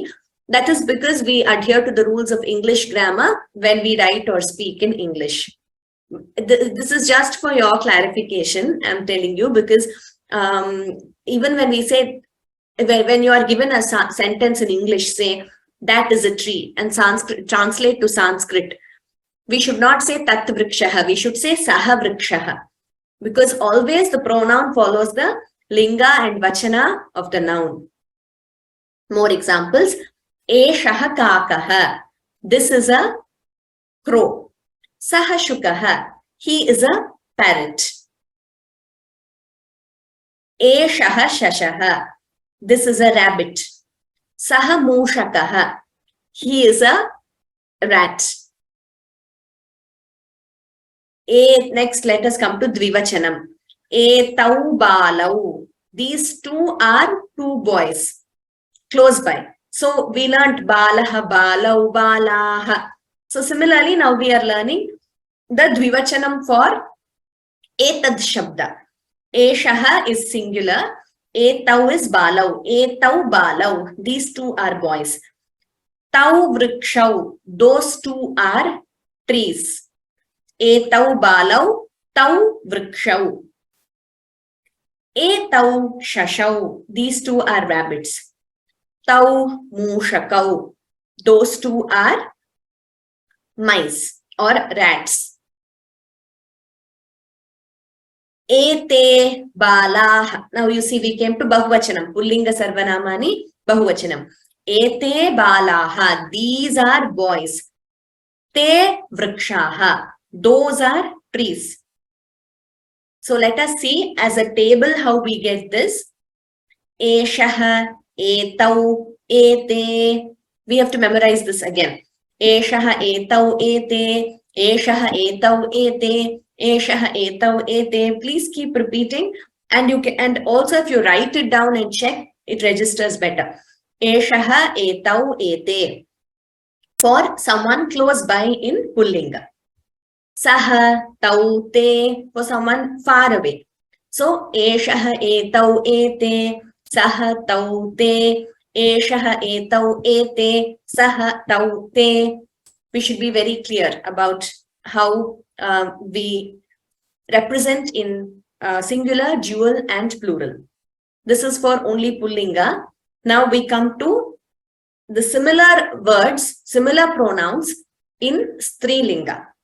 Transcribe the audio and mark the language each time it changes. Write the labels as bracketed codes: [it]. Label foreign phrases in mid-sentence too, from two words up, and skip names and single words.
[en] That is because we adhere to the rules of English grammar when we write or speak in English. This is just for your clarification, I'm telling you, because even when we say, when you are given a sentence in English, say, that is a tree, and Sanskrit, translate to Sanskrit, we should not say [sa] तत् वृक्षः, [en] we should say [sa] सः वृक्षः, [en] because always the pronoun follows the linga and vachana of the noun. More examples. [sa] एषः काकः, [en] this is a crow. [sa] सः शुकः, [en] he is a parrot. [sa] एषः शशः, [en] this is a rabbit. [sa] सः मूषकः, [en] he is a rat. Next, let us come to dvivachanam. [sa] एतौ बालौ, [en] these two are two boys close by. So we learned [sa] बालः बालौ बालाः. [en] So similarly, now we are learning the dvivachanam for [sa] एतद् शब्द. [en] Eshaha is singular, etau is balau, [sa] एतौ बालौ, [en] these two are boys. [sa] तौ वृक्षौ, [en] those two are trees. [sa] एतौ बालौ तौ वृक्षौ. एतौ शशौ, [en] these two are rabbits. [sa] तौ मूषकौ, [en] those two are mice or rats. [sa] एते बालाः, [en] now you see we came to bahuvachanam, [sa] पुंलिङ्ग सर्वनामानि बहुवचनम्. एते बालाः, [en] these are boys. [sa] ते वृक्षाः, [en] those are trees. So let us see as a table how we get this. [sa] एषः एतौ एते. [en] We have to memorize this again. [sa] एषः एतौ एते एषः एतौ एते. एषः एतौ एते. [en] Please keep repeating, and you can, and also if you write it down and check, it registers better. [sa] एषः एतौ एते. [en] For someone close by in pullinga. [sa] सः तौ ते, [en] for someone far away. So, [sa] एषः एतौ एते सः तौ ते एषः एतौ एते सः तौ ते, eshaha, etau, ete, saha, tau, te. [en] We should be very clear about how we represent in singular, dual, and plural. This is for only pullinga. Now we come to the similar words, similar pronouns in strilinga.